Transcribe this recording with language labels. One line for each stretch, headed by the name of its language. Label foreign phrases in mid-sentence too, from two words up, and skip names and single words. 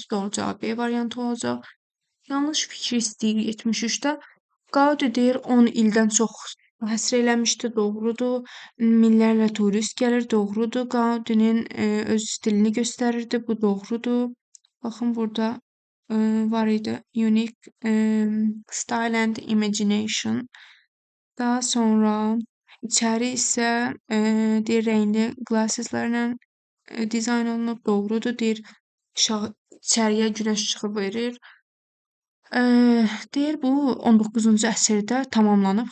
Azerbaijani: Doğru cavab B variantı olacaq. Yanlış fikri istəyir 73-də. Gaudi deyir 10 ildən çox həsr eləmişdi, doğrudur. Minlərlə turist gəlir, doğrudur. Gaudinin öz stilini göstərirdi, bu doğrudur. Baxın burada var idi
English: unique style and imagination.
Azerbaijani: Daha sonra içəri isə deyir rəngli glasseslərlə dizayn olunub, doğrudur. Deyir içəriyə günəş işığı verir. Deyir bu 19-cu əsrdə tamamlanıb.